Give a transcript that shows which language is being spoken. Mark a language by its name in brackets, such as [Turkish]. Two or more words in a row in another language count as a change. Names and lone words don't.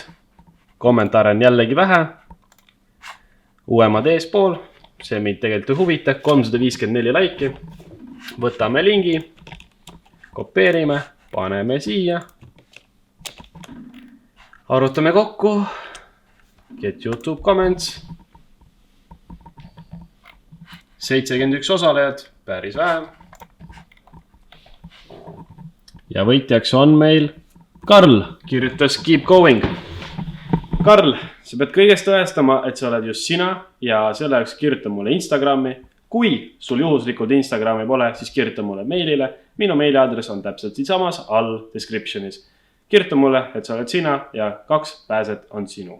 [Estonian] Kommentaare on jällegi vähe. Uuemad eespool. See mind tegelikult ei huvita. 354 laiki. Võtame lingi. Kopeerime. Paneme siia. Arutame kokku. [English] Get YouTube comments. [Estonian] 71 osalejad. Päris vähe. Ja võitjaks on meil Karl, kirjutas [English] keep going. [Estonian] Karl, sa pead kõigest tõestama, et sa oled just sina ja selle jaoks kirjuta mulle Instagrami. Kui sul juhuslikult Instagrami pole, siis kirjuta mulle meilile. Minu meiliadress on täpselt siinsamas all descriptionis. kirjuta mulle, et sa oled sina ja 2 pääset on sinu.